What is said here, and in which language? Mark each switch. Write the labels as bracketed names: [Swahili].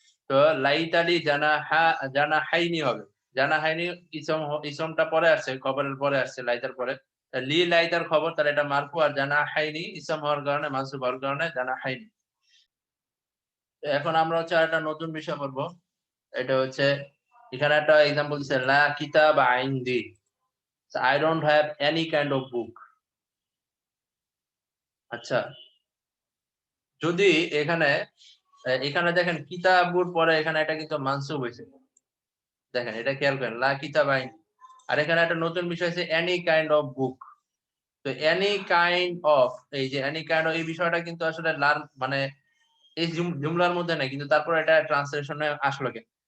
[Bangla] তো লাইতালি জানাহাইনি হবে। জানাহাইনি ইসমটা পরে আসছে, খবরের পরে আসছে লাইতার পরে। লি লাইতার খবর তাহলে এটা মারফু আর জানাহাইনি ইসম হওয়ার কারণে মানসুব হওয়ার কারণে জানাহাইনি। এখন আমরা হচ্ছে একটা নতুন বিষয় পড়বো। এটা হচ্ছে এখানে একটা এক্সাম্পল দিচ্ছে [Arabic] লা কিতাবা ইনদি। [English] I don't have any kind of book. [Bangla] আচ্ছা, যদি এখানে দেখেন কিতাবুর পরে এখানে এটা কিন্তু মানসুব হইছে। দেখেন এটা খেয়াল করেন [Arabic] লা কিতাবা ইনদি। [Bangla] আর এখানে একটা নতুন বিষয় আছে [English] any kind of book. [Bangla] তো [English] any kind of [Bangla] এই যে any kind of এই বিষয়টা কিন্তু আসলে মানে এই জুমলার মধ্যে নাই কিন্তু তারপর এটা ট্রান্সলেশনে আসলো কেন?